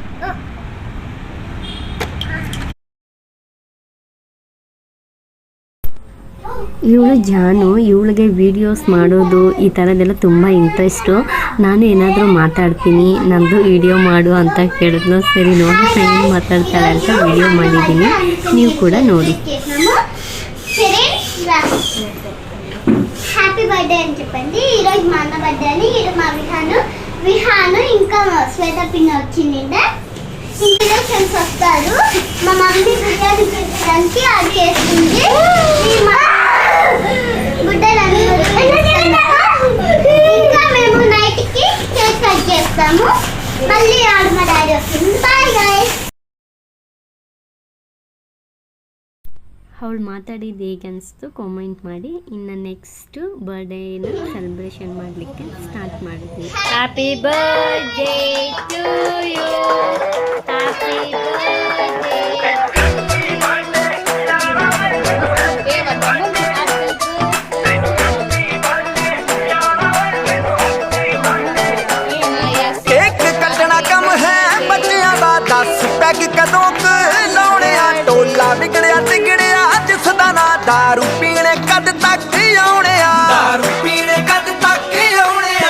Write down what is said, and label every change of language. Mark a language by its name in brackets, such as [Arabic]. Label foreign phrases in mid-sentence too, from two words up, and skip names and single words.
[Kannada] ಇವಳು ಜಾನು. ಇವಳಿಗೆ ವೀಡಿಯೋಸ್ ಮಾಡೋದು ಈ ಥರದ್ದೆಲ್ಲ ತುಂಬ ಇಂಟ್ರೆಸ್ಟು. ನಾನು ಏನಾದರೂ ಮಾತಾಡ್ತೀನಿ, ನಮ್ಮದು ವೀಡಿಯೋ ಮಾಡು ಅಂತ ಕೇಳಿದ್ಲು. ಸರಿ ನೋಡಿ ಏನು ಮಾತಾಡ್ತಾಳೆ ಅಂತ ವೀಡಿಯೋ ಮಾಡಿದ್ದೀನಿ, ನೀವು ಕೂಡ ನೋಡಿ. [English] happy birthday [Telugu] అని చెప్పండి. ఈరోజు మా అన్న బర్త్డే అని. ఈరోజు మా విహాను ఇంకా శ్వేత పిన్న వచ్చింది. ఇంటిలో ఫ్రెండ్స్ వస్తారు. మా మమ్మీ బిర్యానీ చేయడానికి అది చేస్తుంది. ఇంకా మేము నైట్కి [English] cake cut [Telugu] చేస్తాము. మళ్ళీ ఆడు మా డాడీ వస్తుంది. [English] bye guys. [Kannada] ಅವಳು ಮಾತಾಡಿದ್ದು ಹೇಗೆ ಅನಿಸ್ತು ಕಾಮೆಂಟ್ ಮಾಡಿ. ಇನ್ನು [English] next birthday celebration [Kannada] ಮಾಡಲಿಕ್ಕೆ ಸ್ಟಾರ್ಟ್ ಮಾಡಿದ್ವಿ. [English] happy birthday to you, happy birthday. [Punjabi] ਕੇਕ ਕਟਣਾ ਕੰਮ ਹੈ ਬੱਚਿਆਂ ਦਾ 10 ਪੈੱਗ ਕਦੋਂ ਲਾਣੇ ਆ ਟੋਲਾ ਬਿਗੜਿਆ ਤਿਗੜਿਆ ਜਿਸਦਾ ਨਾ ਦਾਰੂ ਪੀਣੇ ਕਦ ਤਕ ਆਉਣੇ ਆ, ਦਾਰੂ ਪੀਣੇ ਕਦ ਤਕ ਆਉਣੇ ਆ।